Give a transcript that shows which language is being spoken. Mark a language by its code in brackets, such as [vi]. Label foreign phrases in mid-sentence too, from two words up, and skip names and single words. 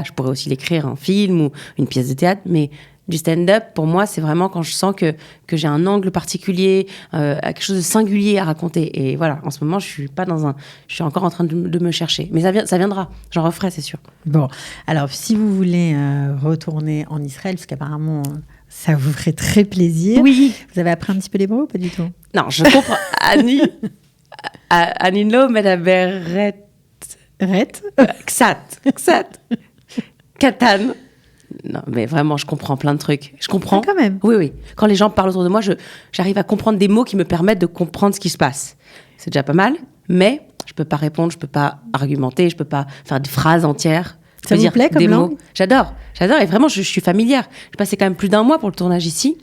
[fr] Je pourrais aussi l'écrire un film ou une pièce de théâtre, mais du stand-up, pour moi, c'est vraiment quand je sens que j'ai un angle particulier, quelque chose de singulier à raconter. Et voilà, en ce moment, je suis encore en train de me chercher. Mais ça viendra. J'en referai, c'est sûr. Bon, alors si vous voulez retourner en Israël, parce qu'apparemment ça vous ferait très plaisir. Oui. Vous avez appris un petit peu l'hébreu ou pas du tout? Non, je comprends. [he] אני לא מדברת קצת, קטן. [fr] Non, mais vraiment, je comprends plein de trucs. Je comprends. Ah, quand même. Oui. Quand les gens parlent autour de moi, j'arrive à comprendre des mots qui me permettent de comprendre ce qui se passe. C'est déjà pas mal, mais je peux pas répondre, je peux pas argumenter, je peux pas faire des phrases entières. Je Ça peux vous dire plaît comme des langue? mots. J'adore. Et vraiment, je suis familière. J'ai passé quand même plus d'1 mois pour le tournage ici.